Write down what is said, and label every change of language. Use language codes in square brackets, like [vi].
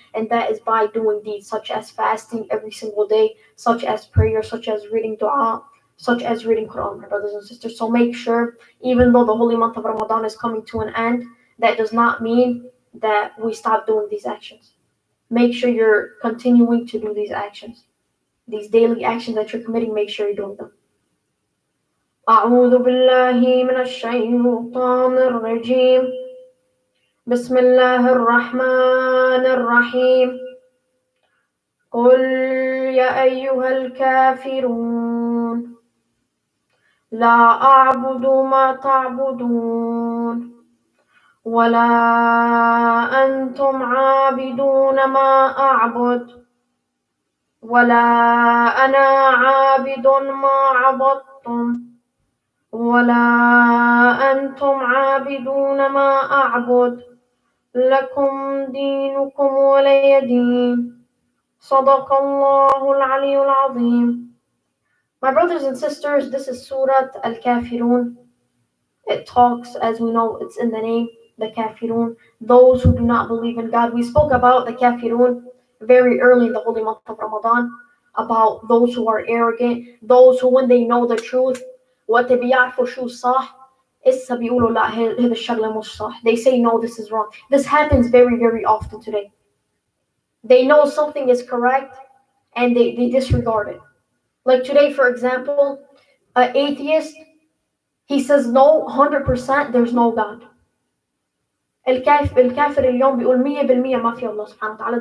[en] And that is by doing deeds such as fasting every single day, such as prayer, such as reading dua, such as reading Quran, my brothers and sisters. So make sure, even though the holy month of Ramadan is coming to an end, that does not mean that we stop doing these actions. Make sure you're continuing to do these actions. These daily actions that you're committing, make sure you're doing them. [ar] أعوذ بالله من الشيطان الرجيم بسم الله الرحمن الرحيم قل يا أيها الكافرون لا أعبد ما تعبدون ولا أنتم عابدون ما أعبد ولا أنا عابد ما عبدتم ولا أنتم عابدون ما أعبد لكم دينكم ولي دين صدق الله العلي العظيم. [en] My brothers and sisters, this is Surah Al-Kafirun. It talks, as we know, it's in the name, the Kafirun, those who do not believe in God. We spoke about the Kafirun very early in the holy month of Ramadan, about those who are arrogant, those who when they know the truth, [ar] وقت بيعرفوا شو صح إسا بيقولوا لا هذا الشغلة مش صح. [en] They say no, this is wrong. This happens very, very often today. They know something is correct and they disregard it. Like today, for example, an atheist, he says no, 100% there's no God. [ar] الكافر اليوم بيقول 100% ما في الله سبحانه وتعالى.